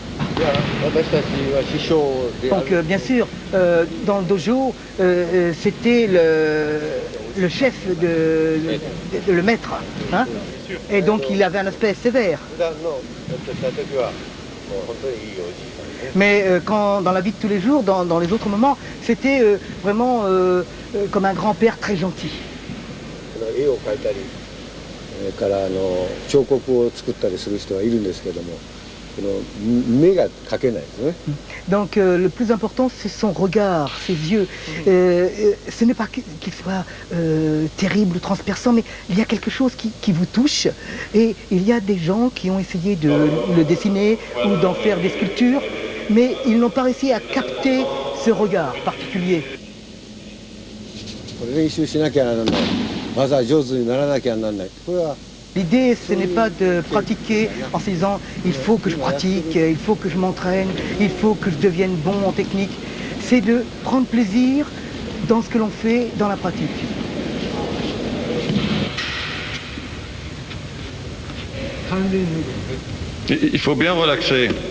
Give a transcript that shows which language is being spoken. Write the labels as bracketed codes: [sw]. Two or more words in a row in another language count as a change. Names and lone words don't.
[fr] Donc bien sûr, dans le dojo, c'était le chef, le maître. Hein, et donc il avait un aspect sévère. Mais dans la vie de tous les jours, dans les autres moments, c'était vraiment comme un grand-père très gentil. [ja] 絵を描いたり、それから彫刻を作ったりする人はいるんですけども、この目が描けないですね。 [fr] Donc le plus important, c'est son regard, ses yeux. Ce n'est pas qu'il soit terrible ou transperçant, mais il y a quelque chose qui vous touche. Et il y a des gens qui ont essayé de le dessiner ou d'en faire des sculptures, mais ils n'ont pas réussi à capter ce regard particulier. [ja] これ練習しなきゃならない。まずは上手にならなきゃならない。これは [fr] L'idée, ce n'est pas de pratiquer en se disant il faut que je pratique, il faut que je m'entraîne, il faut que je devienne bon en technique. C'est de prendre plaisir dans ce que l'on fait dans la pratique. Il faut bien relaxer.